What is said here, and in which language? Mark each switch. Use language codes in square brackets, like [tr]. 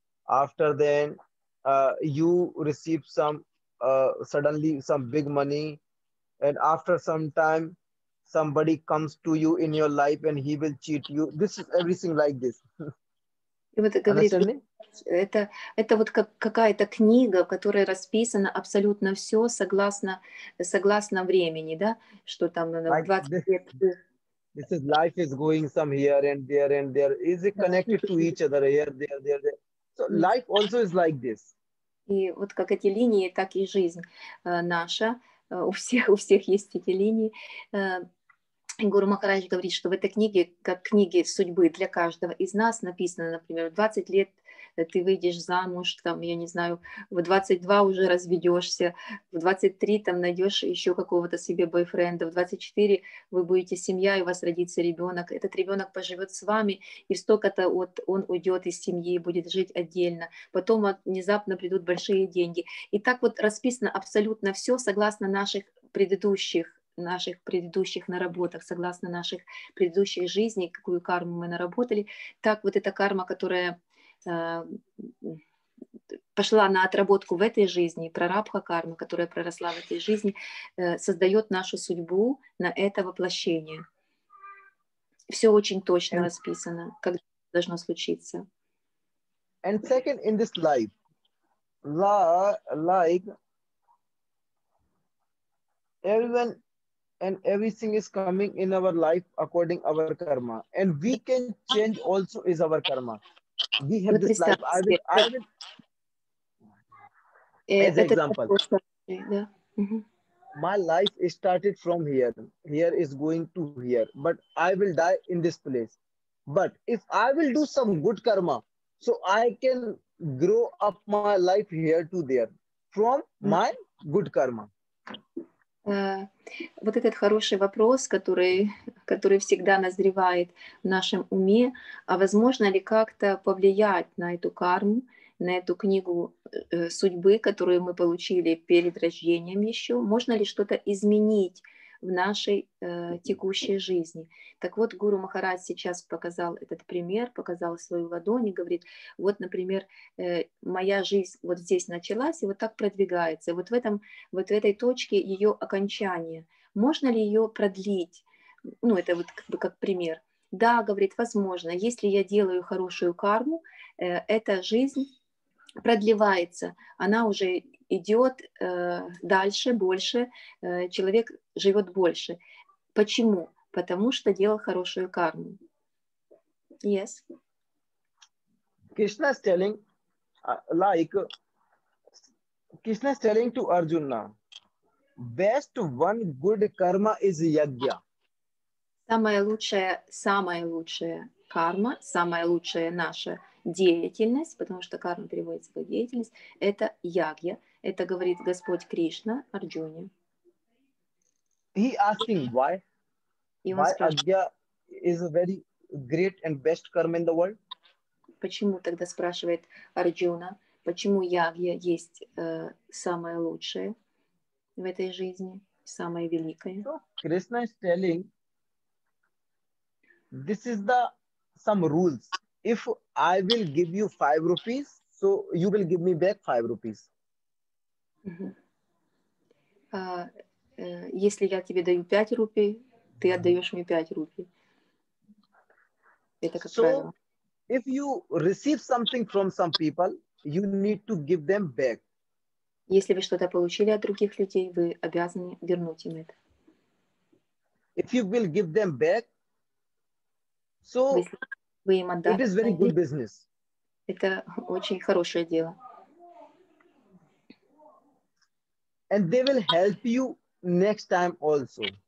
[en] After then, you receive some suddenly some big money, and after some time, somebody comes to you in your life and he will cheat you. This is everything like this. [ru] И вот говорит, это вот как какая-то книга, в которой расписано абсолютно все согласно времени, да, что там в 20 лет. [en] This is life is going some here and there and there. Is it connected to each other here, there. So life also is like this. [ru] И вот как эти линии, так и жизнь наша. У всех есть эти линии. Гуру Махарадж говорит, что в этой книге, как книги судьбы для каждого из нас, написано, например, в 20 лет ты выйдешь замуж, там, я не знаю, в 22 уже разведешься, в 23 там найдешь еще какого-то себе бойфренда, в 24 вы будете семья, и у вас родится ребенок, этот ребенок поживет с вами, и столько-то вот он уйдет из семьи, будет жить отдельно, потом внезапно придут большие деньги. И так вот расписано абсолютно все согласно наших предыдущих наработок, согласно наших предыдущих жизней, какую карму мы наработали, так вот эта карма, которая пошла на отработку в этой жизни, прарабха карма, которая проросла в этой жизни, создает нашу судьбу на это воплощение. Все очень точно расписано, когда должно случиться. [en] And second, in this life, like everyone and everything is coming in our life according our karma, and we can change also is our karma. We have this life. I will as example. My life started from here. Here is going to here, but I will die in this place. But if I will do some good karma, so I can grow up my life here to there from my good karma. [ru] Вот этот хороший вопрос, который всегда назревает в нашем уме, а возможно ли как-то повлиять на эту карму на эту книгу судьбы, которую мы получили перед рождением еще? Можно ли что-то изменить в нашей текущей жизни? Так вот, Гуру Махарадж сейчас показал этот пример, показал свою ладонь и говорит, вот, например, моя жизнь вот здесь началась и вот так продвигается. Вот в этой точке ее окончания. Можно ли ее продлить? Ну, это вот как бы как пример. Да, говорит, возможно, если я делаю хорошую карму, эта жизнь продлевается, она уже идет дальше, больше, человек живет больше. Почему? Потому что делал хорошую карму. [en] Yes. Krishna is telling, like, Krishna is telling to Arjuna, best one good karma is yajna. [ru] Самая лучшая карма, самая лучшая наша деятельность, потому что карма переводится как деятельность, это ягья. Это говорит Господь Кришна Арджуне. [en] He asking why? [ru] И он [en] Why [ru] спрашивает, [en] Agya is a very great and best karma in the world? [ru] почему тогда спрашивает Арджуна, почему ягья есть самое лучшее в этой жизни, самое великое? [en] So Krishna is telling, this is some rules. If I will give you 5 rupees, so you will give me back 5 rupees. [ru] Если я тебе даю 5 рупий, ты отдаешь мне 5 рупий. Это как правило. [en] If you receive something from some people, you need to give them back. [ru] Если вы что-то получили от других людей, вы обязаны вернуть им это. [en] If you will give them back, so [ru] вы им отдали, [en] it is very good business. [ru] Это очень хорошее дело. [en] And they will help you next time also.